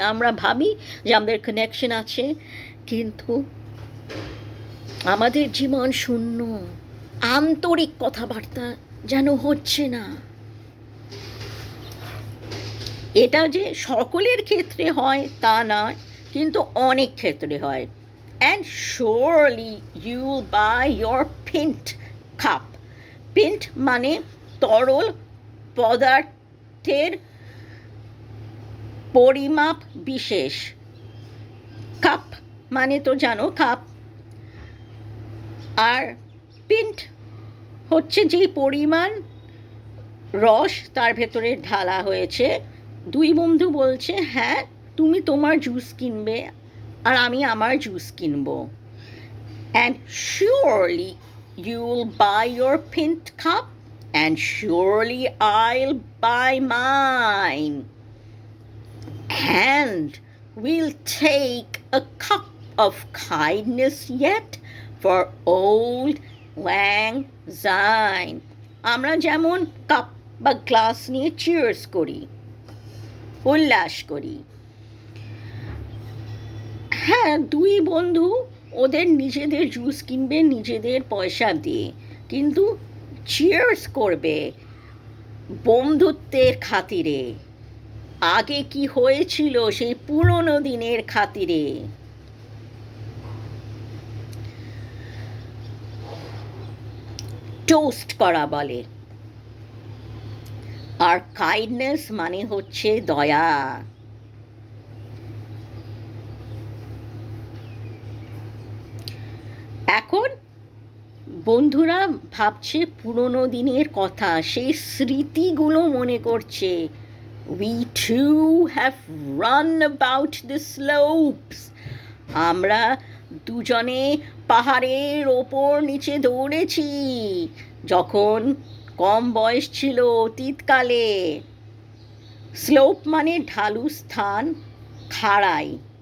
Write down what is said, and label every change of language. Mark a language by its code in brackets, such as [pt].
[bn] আমরা ভাবি যে আমাদের কানেকশন আছে, কিন্তু আমাদের জীবন শূন্য, আন্তরিক কথাবার্তা যেন হচ্ছে না। এটা যে সকলের ক্ষেত্রে হয় তা নয়, কিন্তু অনেক ক্ষেত্রে হয়। [en] And surely you'll buy your pint cup. [bn] Pint মানে তরল পদার্থের পরিমাপ বিশেষ। কাপ মানে তো জানো কাপ, আর পিন্ট হচ্ছে যে পরিমাণ রস তার ভেতরে ঢালা হয়েছে। দুই বন্ধু বলছে হ্যাঁ তুমি তোমার জুস কিনবে আর আমি আমার জুস কিনবো। [en] And surely you'll buy your pint cup and surely I'll buy mine. And we'll take a cup of kindness yet for old lang syne. [bn] আমরা যেমন কাপ বা গ্লাস নিয়ে চিয়ার্স করি, উল্লাস করি। হ্যাঁ দুই বন্ধু ওদের নিজেদের জুস কিনবে নিজেদের পয়সা দিয়ে, কিন্তু চিয়ার্স করবে বন্ধুত্বের খাতিরে, আগে কি হয়েছিল সেই পুরনো দিনের খাতিরে। টোস্ট করা বলে। আর কাইন্ডনেস মানে হচ্ছে দয়া। এখন বন্ধুরা ভাবছে পুরনো দিনের কথা, সেই স্মৃতিগুলো মনে করছে। [en] We too have run about the slopes. [bn] আমরা দুজনে পাহাড়ের ওপর নিচে দৌড়েছি যখন কম বয়স ছিল অতীতকালে। স্লোপ মানে ঢালু স্থান, খাড়াই।